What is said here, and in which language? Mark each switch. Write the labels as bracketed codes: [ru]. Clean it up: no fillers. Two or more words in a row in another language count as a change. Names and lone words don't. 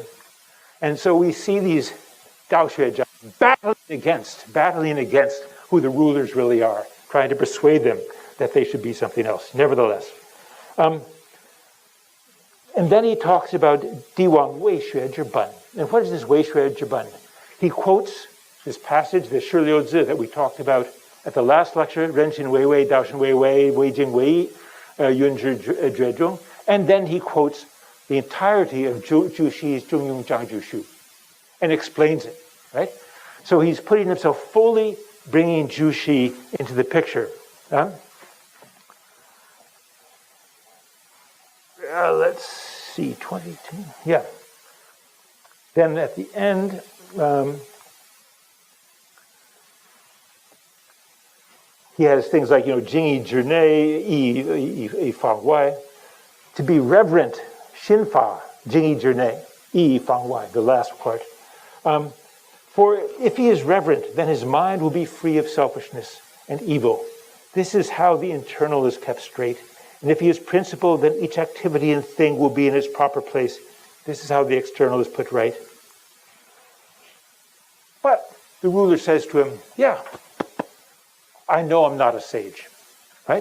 [en] And so we see these Daoxuezhang battling against who the rulers really are, trying to persuade them that they should be something else, nevertheless. And then he talks about Diwan Wei Xue Zhi Ben. And what is this Wei Xue Zhi Ben? He quotes this passage, the Shi Liu Zi that we talked about at the last lecture, [zh] 人心惟危，道心惟微，惟精惟, 允执厥中. [en] And then he quotes the entirety of Jushi's Zhongyong Zhangjushu and explains it, right? So he's putting himself fully bringing Jushi into the picture. Let's see, 22, yeah. Then at the end, he has things like, [zh] 敬以直内，义以方外. [en] To be reverent, Xinfa, [zh] 敬以直内，义以方外, [en] the last part. For if he is reverent, then his mind will be free of selfishness and evil. This is how the internal is kept straight. And if he is principled, then each activity and thing will be in its proper place. This is how the external is put right. But the ruler says to him, yeah, I know I'm not a sage, right?